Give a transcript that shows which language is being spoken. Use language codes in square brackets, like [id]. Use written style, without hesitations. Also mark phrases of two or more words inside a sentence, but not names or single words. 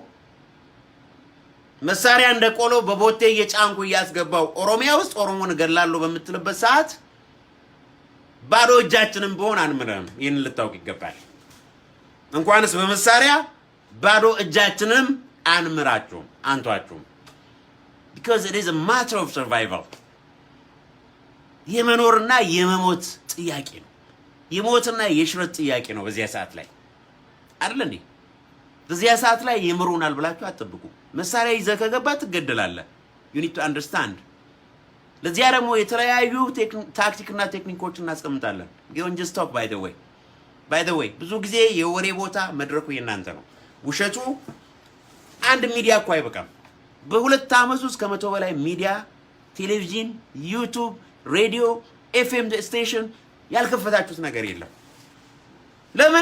[am] መሳሪያ እንደ ቆሎ በቦቴ እየጫንኩ እያስገባው ኦሮሚያ ውስጥ ኦሮሞን እገላለሁ በምትልበት ሰዓት ባዶ እጃችንን በሆን አንምረም። ይህን ልታውቅ ይገባል። እንኳንስ በመሳሪያ ባዶ እጃችንም አንምራችሁም፣ አንቷችሁም። [en] because it is a matter of survival። [am] የመኖርና የመሞት ጥያቄ ነው። የሞትና የሽረት ጥያቄ ነው። በዚያ ሰዓት ላይ አይደል እንዴ? በዚያ ሰዓት ላይ ይምሩናል ብላችሁ አትጠብቁ። መሳሪያ ይዘህ ከገባ ትገደላለህ። [en] you need to understand። [am] ለዚያ ደግሞ የተለያዩ ታክቲክና ቴክኒኮችን እናስቀምጣለን። ጊዮን [en] just talk by the way [am] ብዙ ጊዜ የወሬ ቦታ መድረኩ የናንተ ነው። ውሸቱ አንድ ሚዲያ እኮ አይበቃም። በ2 ዓመት ውስጥ ከ100 በላይ ሚዲያ፣ ቴሌቪዥን፣ ዩቲዩብ፣ ሬዲዮ፣ [en] FM station [am] ያልከፈታችሁት ነገር የለም። ለምን?